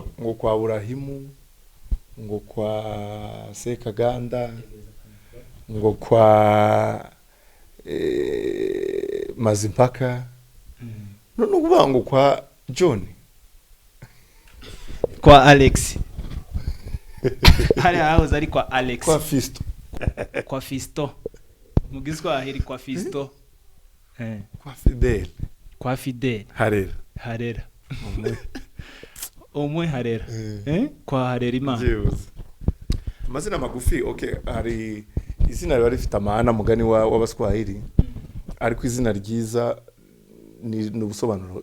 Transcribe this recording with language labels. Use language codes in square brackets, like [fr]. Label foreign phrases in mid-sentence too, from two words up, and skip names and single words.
[rw] Ngo kwa Burahimu, ngo kwa Sekaganda, ngo kwa Mazimpaka. None ukuvuga ngo kwa John, kwa Alex. Hari aho zari kwa Alex. Kwa Fisto. Kwa Fisto. Mugizwa ahiri kwa Fisto. Kwa Fidel. Kwa Fidel. Harera. Omwe Harera. Kwa Harera Imana. Amazina magufi, okay, hari izina riba rifite amana mugani w'abaswahili. Ariko izina ryiza ni ubusobanuro.